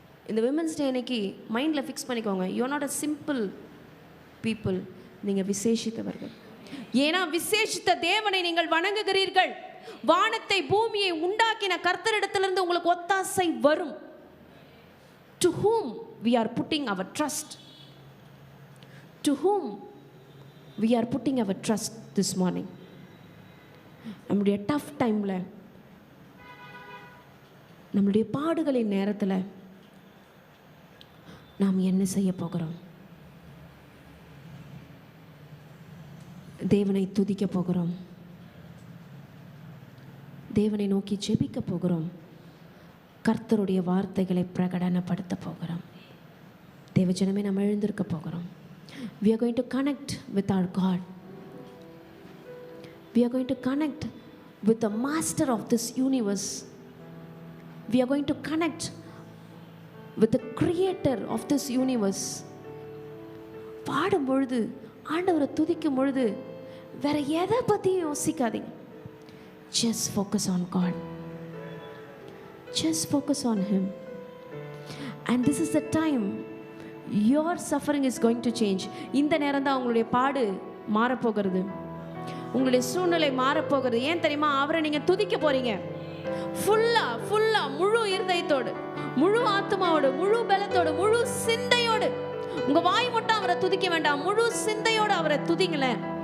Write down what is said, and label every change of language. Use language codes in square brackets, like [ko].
[ta] இந்த women's day அன்னைக்கு மைண்டில் ஃபிக்ஸ் பண்ணிக்கோங்க, [en] You are not a simple people. [ta] நீங்கள் விசேஷித்தவர்கள். ஏன்னா விசேஷித்த தேவனை நீங்கள் வணங்குகிறீர்கள். வானத்தை பூமியை உண்டாக்கின கர்த்தரிடத்திலிருந்து உங்களுக்கு ஒத்தாசை வரும். [en] To whom we are putting our trust? To whom we are putting our trust this morning? [ta] நம்முடைய டஃப் டைமில், நம்முடைய பாடுகளின் நேரத்தில் நாம் என்ன செய்ய போகிறோம்? தேவனை துதிக்க போகிறோம், தேவனை நோக்கி ஜெபிக்க போகிறோம். கர்த்தருடைய வார்த்தைகளை பிரகடனப்படுத்த போகிறோம். தேவஜனமே நம்ம எழுந்திருக்க போகிறோம். [en] We are going to connect with our God. We are going to connect with the master of this universe. We are going to connect with the creator of this universe. [ta] பாடும் பொழுது, ஆண்டவரை துதிக்கும் பொழுது வேற எதை பற்றியும் யோசிக்காதீங்க. [en] Just focus on God. Just focus on Him. And this is the time your suffering is going to change. [ta] இந்த நேரம் தான் உங்களுடைய பாடு மாறப்போகிறது, உங்களுடைய சூழ்நிலை மாறப்போகிறது. ஏன் தெரியுமா? அவரை நீங்கள் துதிக்க போறீங்க. ஃபுல்லா முழு இருதயத்தோடு, முழு ஆத்மாவோடு, முழு பலத்தோடு, முழு சிந்தையோடு. உங்க வாய் மட்டும் அவரை துதிக்க வேண்டாம், முழு சிந்தையோடு அவரை துதிங்களேன்.